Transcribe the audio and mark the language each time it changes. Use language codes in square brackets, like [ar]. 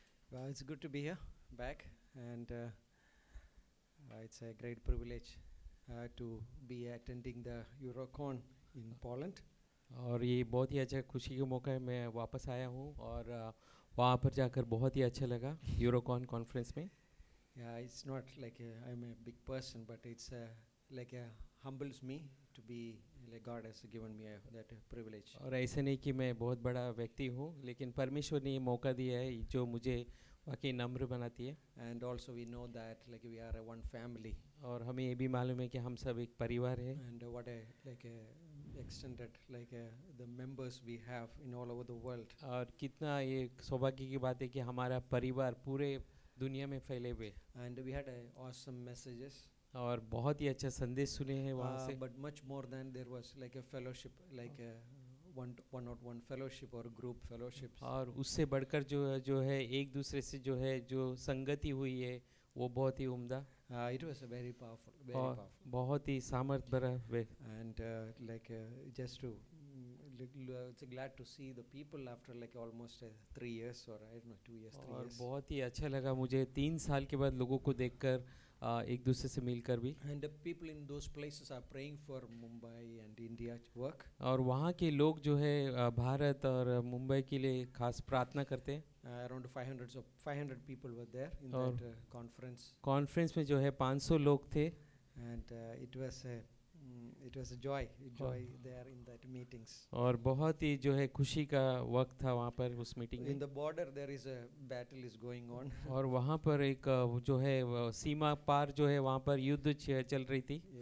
[en] Well, it's good to be here, back, and it's a great privilege to be attending the Eurocon in Poland. [hi] और ये बहुत ही अच्छा खुशी का मौका है, मैं वापस आया हूँ और वहाँ पर जाकर बहुत ही अच्छा लगा यूरोकॉन कॉन्फ्रेंस में. [en] Yeah, it's not like I'm a big person, but it's like humbles me to be like God has given me that privilege. [hi] और ऐसे नहीं कि मैं बहुत बड़ा व्यक्ति हूँ, लेकिन परमेश्वर ने ये मौका दिया है जो मुझे वाकई नम्र बनाती है. [en] And also we know that like we are one family. [hi] और हमें ये भी मालूम है कि हम सब एक परिवार है. [en] And what a extended the members we have in all over the world. [hi] और कितना ये सौभाग्य की बात है कि हमारा परिवार पूरे दुनिया में फैले हुए. [en] And we had awesome messages. [hi] और बहुत ही अच्छा संदेश सुने हैं वहाँ से. [en] But much more than there was like a fellowship, like a one-on-one fellowship or group fellowships. [hi] और उससे बढ़कर जो है एक दूसरे से जो संगति हुई है वो बहुत ही उम्दा. [en] It was a very powerful, very [hi] और [en] powerful. [hi] बहुत ही सामर्थ भरा वे. [en] And just to it's glad to see the people after like almost 3 years or I don't know 2 years, 3 [hi] और [en] years. [hi] बहुत ही अच्छा लगा मुझे 3 साल के बाद लोगों को देखकर एक दूसरे से मिलकर भी. [en] And the people in those places are praying for Mumbai and India work. [hi] और वहाँ के लोग जो है भारत और मुंबई के लिए खास प्रार्थना करते हैं. [en] Around 500 people were there in [hi] और [en] that conference. [hi] कॉन्फ्रेंस में जो है 500 लोग थे. [en] And it was It was a joy there in that meetings. [hi] और बहुत ही जो है खुशी का वक्त था वहाँ पर उस मीटिंग [en] In [hi] में। [en] the border there is a battle is going on. [hi] और वहाँ पर एक वो जो है वो सीमा पार जो है वहाँ पर युद्ध चल रही थी।